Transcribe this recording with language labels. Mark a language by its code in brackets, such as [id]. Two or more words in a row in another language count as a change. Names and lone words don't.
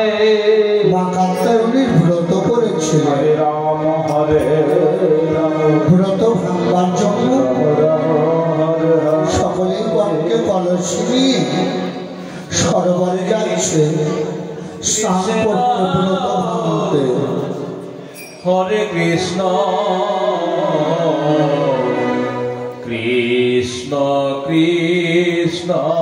[bn] মা কাত্যায়নীর ব্রত করেছিলেন। [sa] हरे राम हरे राम [bn] ব্রত ভাঙবার জন্য সকলেই গণকে কলসি নিয়ে সরোবরে যাচ্ছে স্নান করতে, ব্রত ভাঙতে। [sa] हरे कृष्ण कृष्ण कृष्ण